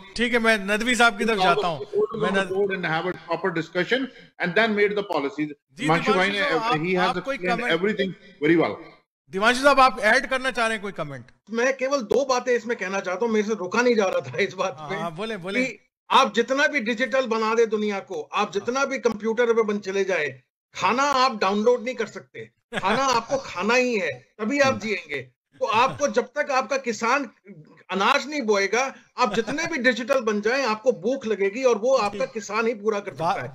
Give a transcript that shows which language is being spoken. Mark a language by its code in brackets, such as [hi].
[hi] ठीक है, मैं नदवी साहब की तरफ जाता हूँ। [en] And have a proper discussion and then made the policies. Himanshu bhai ne, he has explained everything very well. [hi] Divanshu साहब, आप ऐड करना चाह रहे हैं कोई कमेंट? मैं केवल 2 बातें इसमें कहना चाहता हूँ, मेरे से रोका नहीं जा रहा था इस बात पे। बोले। आप जितना भी डिजिटल बना दे दुनिया को, आप जितना भी कंप्यूटर पे बन चले जाए, खाना आप डाउनलोड नहीं कर सकते। खाना आपको खाना ही है, तभी आप जिएंगे। तो आपको, जब तक आपका किसान अनाज नहीं बोएगा, आप जितने भी डिजिटल बन जाएं, आपको भूख लगेगी, और वो आपका किसान ही पूरा कर सकता है।